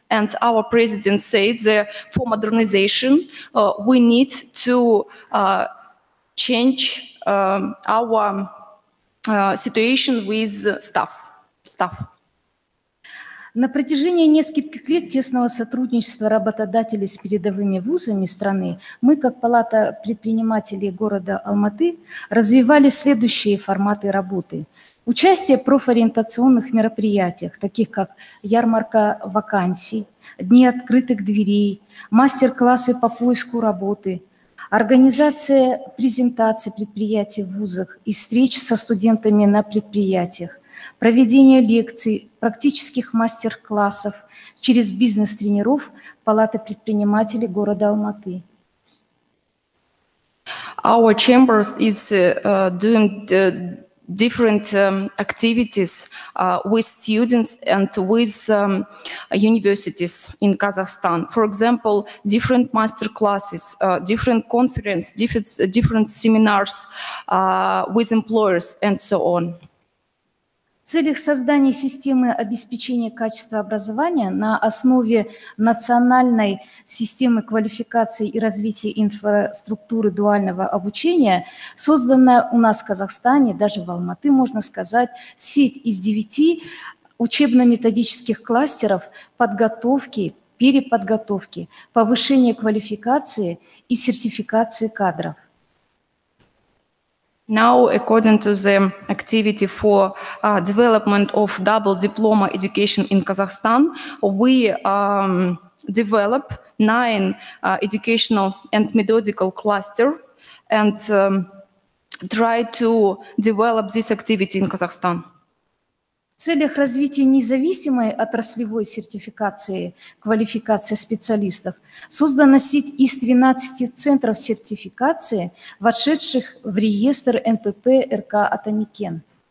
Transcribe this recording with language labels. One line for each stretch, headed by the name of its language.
English: And our president said that for modernization, we need to change our situation with staff.
Russian: На протяжении нескольких лет тесного сотрудничества работодателей с передовыми вузами страны мы, как Палата предпринимателей города Алматы, развивали следующие форматы работы. Участие в профориентационных мероприятиях, таких как ярмарка вакансий, дни открытых дверей, мастер-классы по поиску работы, организация презентаций предприятий в вузах и встреч со студентами на предприятиях, проведение лекций, практических мастер-классов через бизнес-тренеров Палаты предпринимателей города Алматы.
English: Our chambers is doing different activities with students and with universities in Kazakhstan. For example, different master classes, different conferences, different seminars with employers, and so on.
Russian: В целях создания системы обеспечения качества образования на основе национальной системы квалификации и развития инфраструктуры дуального обучения создана у нас в Казахстане, даже в Алматы, можно сказать, сеть из 9 учебно-методических кластеров подготовки, переподготовки, повышения квалификации и сертификации кадров.
English: Now, according to the activity for development of double diploma education in Kazakhstan, we develop 9 educational and methodological clusters and try to develop this activity in Kazakhstan.
Russian: В целях развития независимой отраслевой сертификации, квалификации специалистов создана сеть из 13 центров сертификации, вошедших в реестр НПП РК Атамикен.